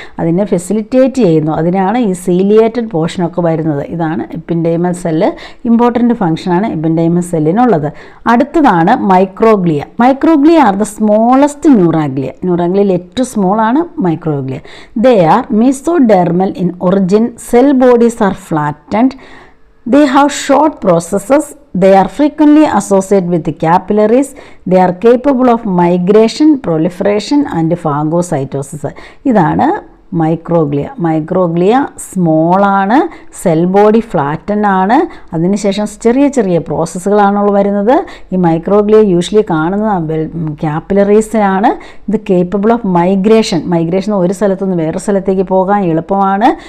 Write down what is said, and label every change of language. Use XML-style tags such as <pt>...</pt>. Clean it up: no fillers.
<ml>അതിനെ ഫെസിലിറ്റേറ്റ് ചെയ്യുന്നു. അതിനാണ് ഈ സീലിയേറ്റഡ് പോർഷനൊക്കെ വരുന്നത്. ഇതാണ് എപ്പിൻഡൈമൽ സെല്ല്. ഇമ്പോർട്ടൻ്റ് ഫംഗ്ഷനാണ് എപ്പിൻഡൈമൽ സെല്ലിനുള്ളത്. അടുത്തതാണ് microglia.</ml> <en>Microglia are the smallest neuroglia.</en> <ml>ന്യൂറാഗ്ലിയയിൽ ഏറ്റവും സ്മോൾ ആണ് microglia.</ml> <en>They are mesodermal in origin. Cell bodies are flattened. They have short processes. They are frequently associated with the capillaries. They are capable of migration, proliferation and phagocytosis.</en> <ml>ഇതാണ് microglia small ആണ്, cell body flatten ആണ്. അതിനുശേഷം ചെറിയ പ്രോസസ്സുകളാണുള്ള വരുന്നത്. ഈ microglia usually കാണുന്നത് ക്യാപ്പിലറീസിലാണ്. ഇത്</ml> <en>capable of migration</en> <ml>ഒരു സ്ഥലത്തുനിന്ന് വേറെ സ്ഥലത്തേക്ക് പോകാൻ എളുപ്പമാണ്.</ml>